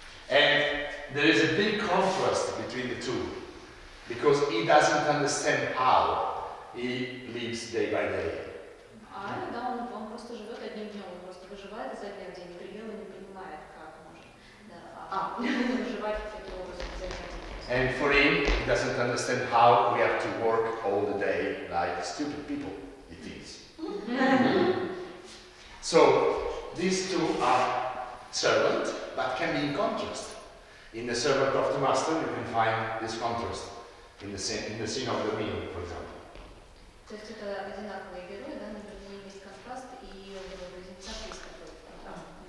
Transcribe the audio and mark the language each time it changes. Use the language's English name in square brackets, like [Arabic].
[English] And there is a big contrast between the two, because he doesn't understand how he lives day by day. [Russian] Да, он просто живет одним днем, он просто выживает изо дня в день. Бригелла не понимает, как может выживать таким образом изо дня в день. [English] And for him, he doesn't understand how we have to work all the day like stupid people, he thinks. So, these two are servants, but can be in contrast. In the servant of the master, you can find this contrast in the scene of the meal, for example. [Russian] То есть это одинаковые герои, да, между ними есть контраст, и в близнецах есть такой контраст.